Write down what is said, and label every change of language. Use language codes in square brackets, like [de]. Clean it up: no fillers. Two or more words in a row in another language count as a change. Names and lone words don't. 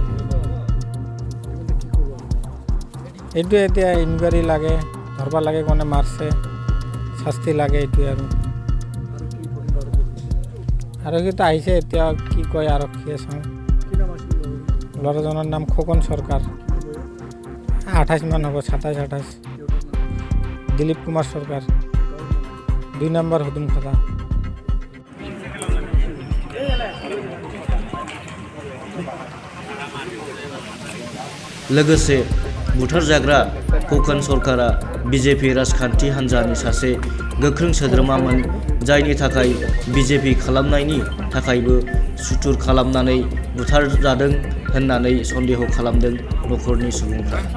[as] এইটোৱে এতিয়া ইনকুৱাৰী লাগে ধৰবা লাগে কোনে মাৰছে শাস্তি লাগে এইটোৱে আৰু কিন্তু আহিছে এতিয়া কি কয় আৰক্ষীয়ে চাওঁ। ল'ৰাজনৰ নাম খোকন চৰকাৰ 28 মান হ'ব 27-28 দিলীপ কুমাৰ চৰকাৰ 2 নম্বৰ হুদুমখাতা। [brx] लोगोसे बुथारजाग्रा कौकान सरकारा बिजेपि राजखान्थि हान्जानि सासे गोख्रों सोद्रोमामोन जायनि थाखाय बिजेपि खालामनायनि थाखायबो सुथुर खालामनानै बुथारजादों होननानै सन्देह खालामदों नखरनि सुबुंफ्रा।